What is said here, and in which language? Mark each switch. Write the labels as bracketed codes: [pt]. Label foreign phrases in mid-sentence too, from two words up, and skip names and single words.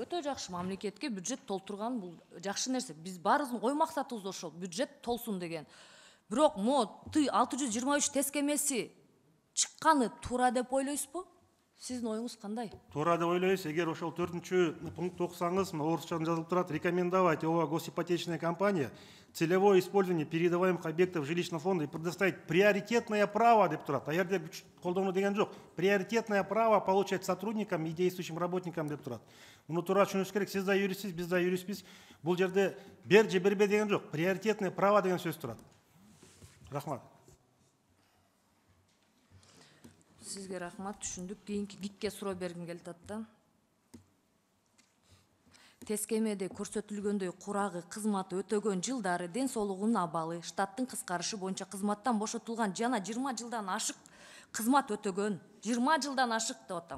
[ky] Өтө жакшы, мамлекетке бюджет толтурган бул жакшы нерсе. Биз баарыбыздын ой максатыбыз ошол, бюджет толсун деген. Бирок Т 623 тескемеси чыкканы туура деп ойлойсузбу? Сиздин оюңуз кандай? Туура деп ойлойбуз. Эгер ошол 4-чү пункт окусаңыз, орусча жазылып турат: [ru] рекомендовать ОАО «Госипотечная компания» целевое использование передаваемых объектов жилищного фонда и предоставить приоритетное право [ky] деп турат. А жерде колдонуу деген жок. [ru] Приоритетное право получать сотрудникам и действующим работникам [ky] деп турат. Муну туура түшүнүш керек. Сиз да юристсиз, биз да юристпиз. Бул жерде бер же бербе деген жок. [ru] Приоритетное право [ky] деген сөз турат. Рахмат. Сизге рахмат, түшүндүк. Кийинки ГИКке суроо бергим келип атат да. Тескемеде көрсөтүлгөндөй курагы кызмат өтөгөн жылдары ден соолугунун абалы, штаттын кыскарышы боюнча кызматтан бошотулган жана 20 жылдан ашык кызмат өтөгөн, 20 жылдан ашык деп атам.